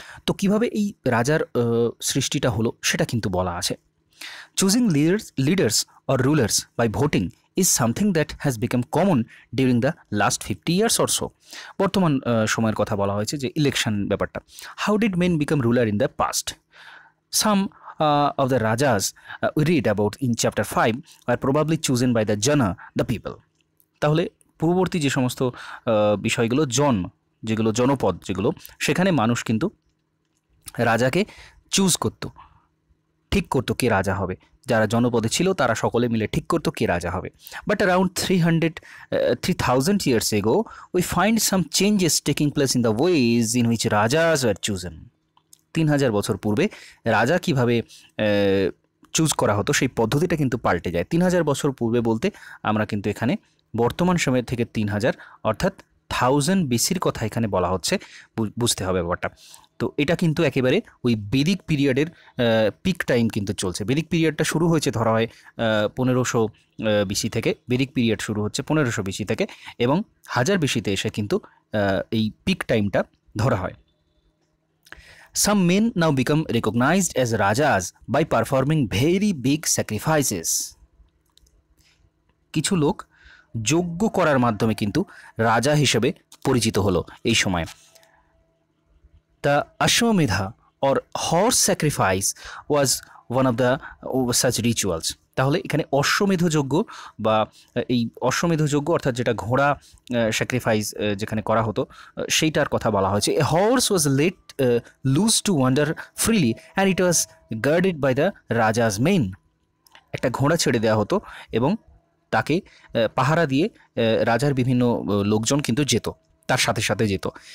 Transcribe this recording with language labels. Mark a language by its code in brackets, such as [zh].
[bn] তো কিভাবে এই রাজার সৃষ্টিটা হলো সেটা কিন্তু বলা আছে। [en] Choosing leaders or rulers by voting is something that has become common during the last 50 years or so. [bn] বর্তমান সময়ের কথা বলা হয়েছে যে ইলেকশন ব্যাপারটা। [en] How did men become ruler in the past? Some of the rajas we read about in chapter 5 were probably chosen by the jana, the people. [bn] তাহলে পূর্ববর্তী যে সমস্ত বিষয়গুলো, যেগুলো জনপদ, যেগুলো সেখানে মানুষ কিন্তু রাজাকে চুজ করতো, ঠিক করতো কে রাজা হবে। যারা জনপদে ছিল তারা সকলে মিলে ঠিক করতো কে রাজা হবে। [en] But around 3000 years ago we find some changes taking place in the ways in which rajas were chosen. [bn] 3000 বছর পূর্বে রাজা কিভাবে চুজ করা হতো সেই পদ্ধতিটা কিন্তু পাল্টে যায়। 3000 বছর পূর্বে বলতে আমরা কিন্তু এখানে বর্তমান সময় থেকে 3000 অর্থাৎ 1000 BC-র কথা এখানে বলা হচ্ছে, বুঝতে হবে ব্যাপারটা। তো এটা কিন্তু একেবারে ওই বেদিক পিরিয়ডের পিক টাইম কিন্তু চলছে। বেদিক পিরিয়ডটা শুরু হয়েছে ধরা হয় 1500 BC থেকে। বেদিক পিরিয়ড শুরু হচ্ছে 1500 BC থেকে এবং 1000 BC-তে এসে কিন্তু এই পিক টাইমটা ধরা হয়। [en] Some men now become recognized as rajas by performing very big sacrifices. [bn] কিছু লোক যজ্ঞ করার মাধ্যমে কিন্তু রাজা হিসেবে পরিচিত হলো এই সময়। [en] The Ashwamedha or horse sacrifice was one of the such rituals. [bn] তাহলে এখানে অশ্বমেধ যজ্ঞ বা এই অশ্বমেধ যজ্ঞ অর্থাৎ যেটা ঘোড়া স্যাক্রিফাইস যেখানে করা হতো সেইটার কথা বলা হয়েছে। [en] A horse was let loose to wander freely and it was guarded by the raja's men. [bn] একটা ঘোড়া ছেড়ে দেওয়া হতো এবং তাকে পাহারা দিয়ে রাজার বিভিন্ন লোকজন কিন্তু যেত, তার সাথে সাথে যেত।